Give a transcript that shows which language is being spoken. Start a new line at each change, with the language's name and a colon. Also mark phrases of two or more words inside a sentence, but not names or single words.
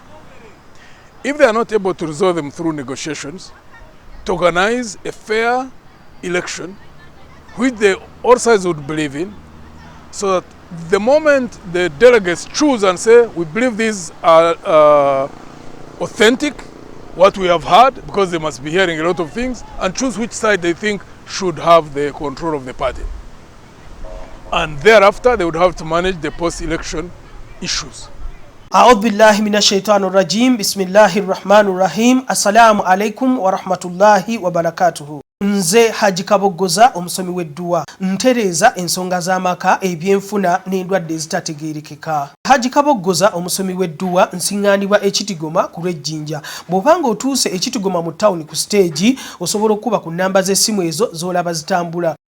English: If they are not able to resolve them through negotiations, to organize a fair election which all sides would believe in, so that the moment the delegates choose and say, we believe these are authentic, what we have heard, because they must be hearing a lot of things, and choose which side they think should have the control of the party. And thereafter, they would have to manage the post-election issues.
Arabic: أعوذ بالله من الشيطان الرجيم بسم الله الرحمن الرحيم السلام عليكم ورحمة الله وبركاته.
Ganda: Nze Haji Kabogoza omusomi w'edduwa ntereza ensonga z'amaka ebyenfuna n'endwadde ezitategeerekeka. Haji Kabogoza omusomi w'edduwa nsiŋŋaanibwa ekitigoma ku lw'ejjinja. Bw'obanga otuuse ekitigoma mu ttawuni ku siteegi osobola okuba ku nnamba z'essimu ezo z'olaba zitambula.